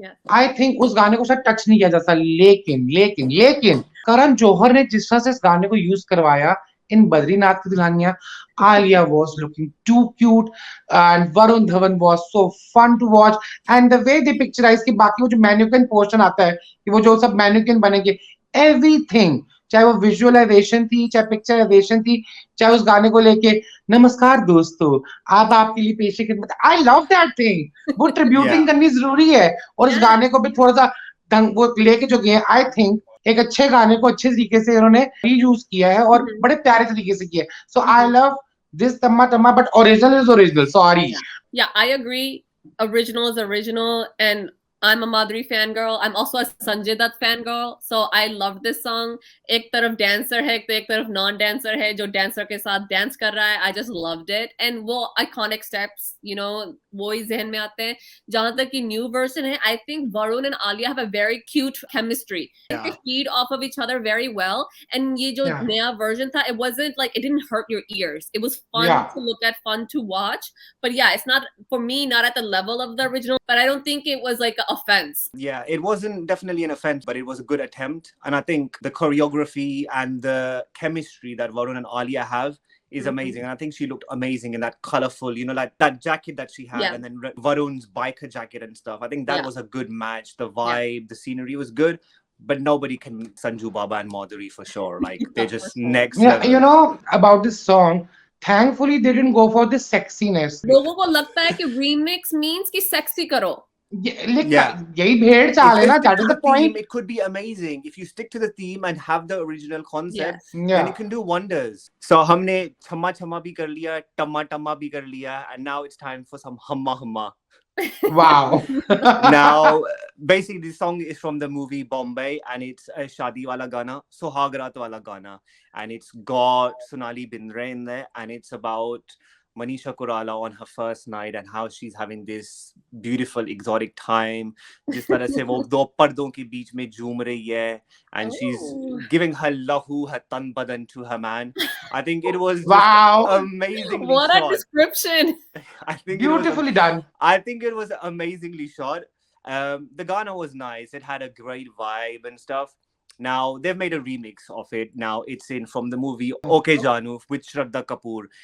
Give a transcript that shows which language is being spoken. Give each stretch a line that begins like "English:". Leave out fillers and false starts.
Hindi: I think उस गाने को शायद टच नहीं किया जा सकता. लेकिन लेकिन लेकिन करण जौहर ने जिस तरह से इस गाने को यूज करवाया
English: in Badrinath ki Dulhaniya, Alia was looking too cute and Varun Dhawan was so fun to watch,
Hindi: and the way they picturize कि बाकी वो जो mannequin portion आता है कि वो जो सब mannequin बनेंगे, everything, चाहे वो visualization थी, चाहे picturization थी, चाहे उस गाने को लेके नमस्कार दोस्तों आप आपके लिए पेश खिदमत.
English: I love that thing.
Hindi: वो tributing करनी जरूरी है, और इस गाने को भी थोड़ा सा ढंग वो लेके जो गए,
English: I think
Hindi: एक अच्छे गाने को अच्छे तरीके से उन्होंने रीयूज किया है और बड़े प्यारे तरीके से किया है.
English: So I love this Tamma Tamma, but original is original. Sorry. Yeah, I agree. Original is original, and I'm a Madhuri fangirl. I'm also a Sanjay Dutt fangirl. So I love this song.
Hindi: एक तरफ dancer है, एक तरफ non-dancer है, जो dancer के साथ dance कर रहा है.
English: I just loved it.
Hindi: And वो
English: iconic steps, you know,
Hindi: वो ही ज़हन में आते हैं. जहाँ तक कि
English: new version है, I think Varun and Alia have a very cute chemistry. Yeah. They feed off of each other very well. And
Hindi: ये जो नया version था,
English: it wasn't like, it didn't hurt your ears. It was fun to look at, fun to watch. But yeah, it's not, for me, not at the level of the original, but I don't think it was like an offense. Yeah, it wasn't definitely an offense, but it was a good attempt. And I think the choreography and the chemistry that Varun and Alia have is amazing. And I think she looked amazing in that colorful, you know, like that jacket that she had, and then Varun's biker jacket and stuff. I think that was a good match. The vibe, the scenery was good. But nobody can Sanju Baba and Madhuri for sure. Like, they're just next level. You know, about this song, thankfully they didn't go for this sexiness.
Hindi: लोगों को लगता है कि
English: remix means
Hindi: कि sexy करो. यही भेड़ चाल है ना,
English: that is the point. It could be amazing if you stick to the theme and have the original concept. Then it can do wonders. So
Hindi: हमने छम्मा छम्मा भी कर लिया,
English: टम्मा टम्मा भी कर लिया, and now it's time for some humma humma. Wow. Now, basically, this song is from the movie Bombay, and it's a
Hindi: Shadi wala gana, Sohagrat wala gana,
English: and it's got Sonali Bindre in there, and it's about Manisha Koirala on her first night and how she's having this beautiful exotic time.
Hindi: जिस तरह से वो दो पर्दों के बीच में झूम रही है,
English: and she's giving her lahu, her tan badan to her man. I think it was amazingly what shot. A description. I think beautifully done. I think it was amazingly shot. The Ghana was nice. It had a great vibe and stuff. Now, they've made a remix of it. Now, it's in from the movie Okay Janu with Shraddha Kapoor.